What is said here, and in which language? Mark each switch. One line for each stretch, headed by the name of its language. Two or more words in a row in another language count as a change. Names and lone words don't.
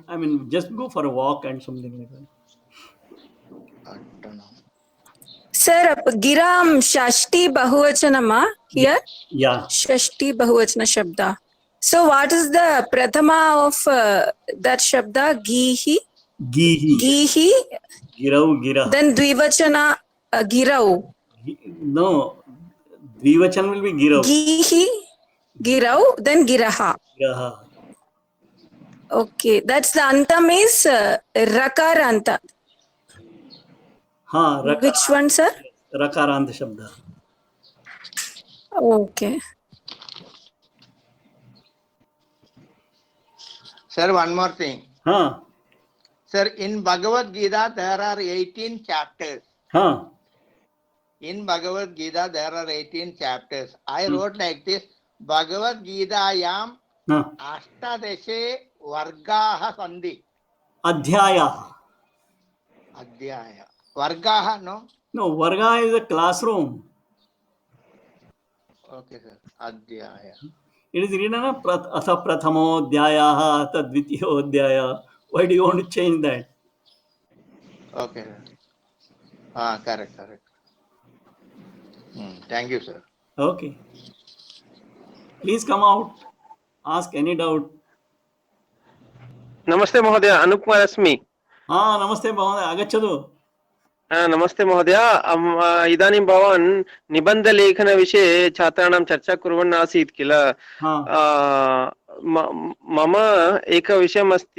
English: I mean, just go for a walk and something like that.
Sanskrit: Sir, गिरां षष्ठी बहुवचनम् here?
English: Yeah.
Sanskrit: षष्ठी बहुवचन शब्द.
English: So what is the prathama of that shabda?
Sanskrit: Gihi. Gihi. Gihi. गिरौ, गिरः.
English: Then
Sanskrit: द्विवचन गिरौ.
English: No, dvivachan will be girau.
Sanskrit: गीः। गिरौ. Then giraha. Giraha.
English: Okay, that's the antam is rakaranta.
Hindi: हाँ,
English: Which one, sir?
Sanskrit: रकारांत शब्द.
English: Okay. Sir, one more thing.
Hindi: हाँ.
English: Sir, in Bhagavad Gita there are 18 chapters.
Hindi: हाँ.
English: In Bhagavad Gita there are 18 chapters. I wrote like this:
Sanskrit: भगवद्गीतायाम् अष्टादशे वर्गाः सन्धि. Adhyaya. अध्याय। वर्गः,
English: no? No, Varga is a classroom. Okay, sir. Adhyaya. It is written
Sanskrit: अथ प्रथमोऽध्यायः, अथ द्वितीयोऽध्याय.
English: Why do you want to change that? Okay, sir. Correct. Thank you, sir. Okay. Please come out. Ask any doubt.
Sanskrit: नमस्ते महोदय, अनूप कुमार अस्मि. नमस्ते महोदय, आगच्छतु. नमस्ते महोदय. इदानीं भवान् निबन्धलेखनविषये छात्राणां चर्चा कुर्वन् आसीत् किल. मम एकविषयम् अस्ति.